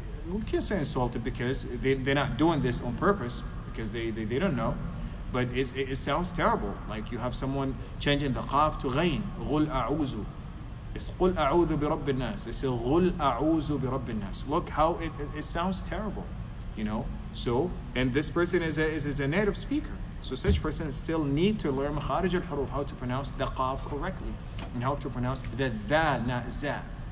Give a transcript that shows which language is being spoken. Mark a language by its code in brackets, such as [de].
[en] We can't say insulted because they're not doing this on purpose, because they don't know. But it sounds terrible. Like you have someone changing the qaf to ghayn. [ar] غُلْ أَعُوذُ. It's قُلْ أَعُوذُ بِرَبِّ النَّاسِ. [en] They say [ar] غُلْ أَعُوذُ بِرَبِّ النَّاسِ. [en] Look how it sounds terrible. So, and this person is a native speaker. So such persons still need to learn makharij al-huruf, how to pronounce the qaf correctly, and how to pronounce the dal, not za.